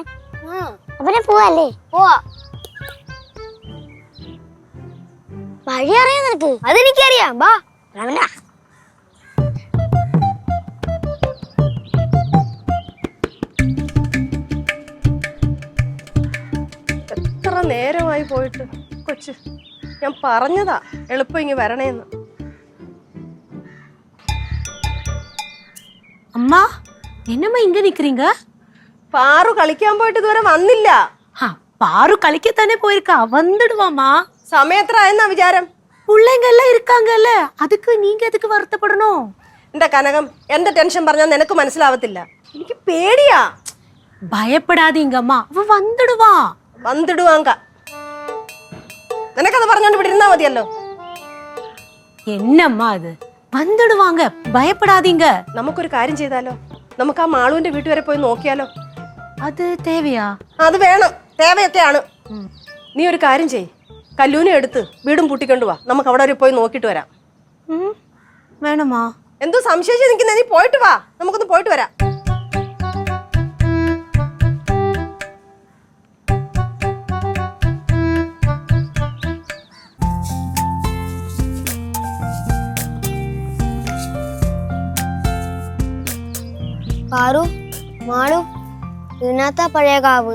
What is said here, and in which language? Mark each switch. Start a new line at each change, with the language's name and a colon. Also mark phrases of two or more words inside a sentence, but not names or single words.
Malayalam: പിന്നെ പോവല്ലേ? പോവാ. വഴി അറിയാം നിനക്ക്? അതെനിക്കറിയാം. ബാ. എത്ര നേരമായി പോയിട്ട് കൊച്ച്. ഞാൻ പറഞ്ഞതാ എളുപ്പം ഇങ്ങ് വരണേന്ന്.
Tamil: அம்மா என்னம்மா இங்க நிக்கிறீங்க?
Malayalam: പാറു കളിക്കാൻ പോയിട്ട് ഇതുവരെ വന്നില്ല.
Tamil: பாரு களிக்கத்தானே போயிருக்கா, வந்துடுவாமா.
Malayalam: സമയത്രായെന്നാ വിചാരം?
Tamil: பிள்ளைங்க எல்லாம் இருக்காங்கல்ல, அதுக்கு நீங்க எதுக்கு வருத்தப்படணும்?
Malayalam: എന്റെ കനകം, എന്റെ ടെൻഷൻ പറഞ്ഞാൽ നിനക്ക് മനസ്സിലാവത്തില്ല. എനിക്ക് പേടിയാ.
Tamil: பயப்படாதீங்கம்மா, அவ வந்துடுவா. വന്നിടുവാങ്ക.
Malayalam: നിനക്കത് പറഞ്ഞോണ്ട് ഇവിടെ ഇരുന്നാ മതിയല്ലോ.
Tamil: என்னம்மா அது? வந்துடுவாங்க, பயப்படாதீங்க.
Malayalam: നമുക്കൊരു കാര്യം ചെയ്താലോ? നമുക്ക് ആ മാളുവിന്റെ വീട്ടു വരെ പോയി നോക്കിയാലോ?
Tamil: அது தேவையா?
Malayalam: അത് വേണം, തേവയൊക്കെയാണ്. നീ ഒരു കാര്യം ചെയ്, കല്ലൂനെ എടുത്ത് വീടും പൂട്ടിക്കൊണ്ടു വാ. നമുക്ക് അവിടെ വരെ പോയി നോക്കിട്ട് വരാം. വേണമാ? എന്തോ സംശയിച്ച് നിൽക്കുന്ന, നീ പോയിട്ട് വാ, നമുക്കൊന്ന് പോയിട്ട് വരാം. പാറു, മാളു, ഇതിനകത്താ പഴയ കാവ്.